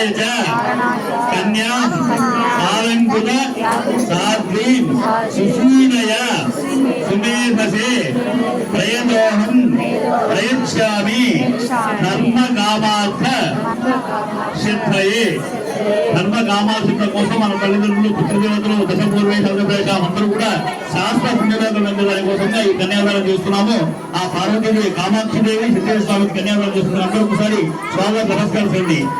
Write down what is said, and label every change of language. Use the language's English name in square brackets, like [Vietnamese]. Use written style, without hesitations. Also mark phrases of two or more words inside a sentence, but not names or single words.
[Sanskrit] च कन्यां सालंकृत साध्वीं सुशीलया सुमेधसे प्रयतोऽहं प्रयच्छामि धर्म कामार्थ सिद्धये [Telugu] ధర్మ కామార్థ కోసం మన తల్లిదండ్రులు పితృదేవతలు దశపూర్వేశాం అందరూ కూడా శాస్త్ర పుణ్యవేతలు దాని కోసంగా ఈ కన్యాదానం చేస్తున్నాము. ఆ పార్వతీదేవి కామాక్షిదేవి సిద్ధేశ్వర స్వామికి కన్యాదానం చేస్తున్నారు. అందరూ ఒకసారి స్వాగత నమస్కరించండి.